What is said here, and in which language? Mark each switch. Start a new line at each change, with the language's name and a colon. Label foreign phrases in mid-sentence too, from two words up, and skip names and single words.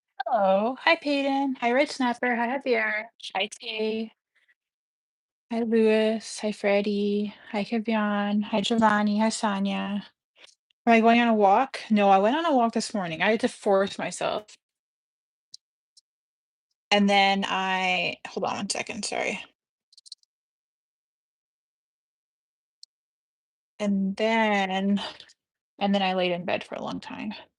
English: Hello. Hi, Peyton. Hi, Red Snapper. Hi, Javier. Hi, Tay. Hi, Lewis. Hi, Freddie. Hi, Kavion. Hi, Giovanni. Hi, Sonia. Am I going on a walk? No, I went on a walk this morning. I had to force myself. And then hold on one second, sorry. And then, and then I laid in bed for a long time.